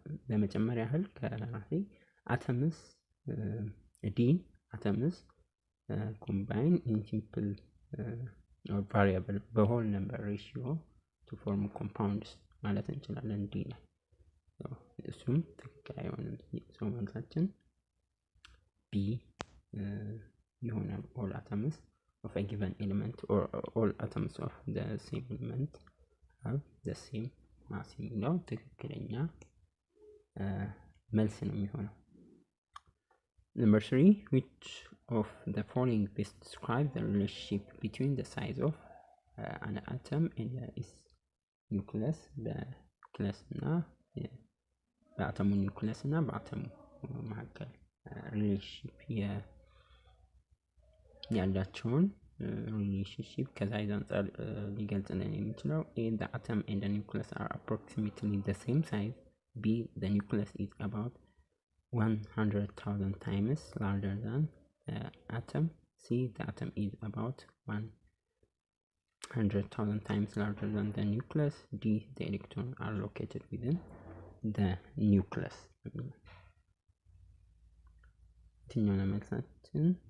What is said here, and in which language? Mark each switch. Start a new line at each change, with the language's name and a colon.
Amharic: ለመጨመር ያህል ከራሴ
English: atoms D atoms combine in simple or variable በሆል ነምበር ratio to form compounds
Amharic: ማለት እንችላለን። D ላይ እሱም ትክክል አይሆንም። መልሳችን B ይሆናል።
English: all atoms of a given element or all atoms of the same element have the same mass
Amharic: የሚለው ትክክለኛ መልስ ነው የሚሆነው።
English: Number 3, which of the following best describe the relationship between the size of an atom and its nucleus?
Amharic: በኑክለስ እና በአተሙ ኒውክለስ እና በአተሙ መካከል ሪሌሽንሺፕ ያላቸውን ሪሌሽንሺፕ ከሳይዝ አንጻር ሊገልጽልን የሚችለው
English: ኤ the atom and the nucleus are approximately the same size, b the nucleus is about 100,000 times larger than the atom, c the atom is about 100,000 times larger than the nucleus, d the electrons are located within the nucleus።
Amharic: የትኛው ነው መልሳችን?